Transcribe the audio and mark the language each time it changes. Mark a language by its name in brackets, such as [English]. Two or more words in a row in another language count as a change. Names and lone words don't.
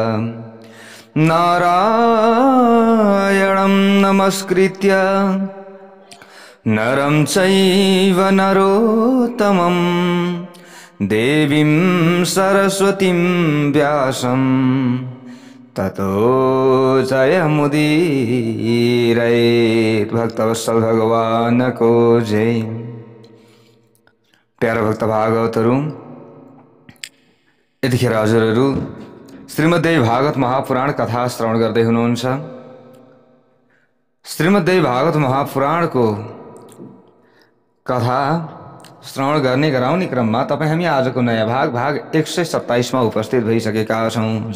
[Sanskrit] नारायणं नमस्कृत्य नरं चैव नरोत्तमं देवीं सरस्वतीं व्यासं ततो जयमुदीरयेत्। [Hindi] भक्तवत्सल भगवान को जय। [Nepali] प्यारा भक्त भागवतहरू, यतिखेर हजुरहरू श्रीमद्देवी भागवत महापुराण कथा श्रवण गर्दै हुनुहुन्छ। श्रीमद्देवी भागवत महापुराणको कथा श्रवण गर्ने गराउने क्रममा तपाईँ हामी आजको नयाँ भाग 127 मा उपस्थित भइसकेका छौँ।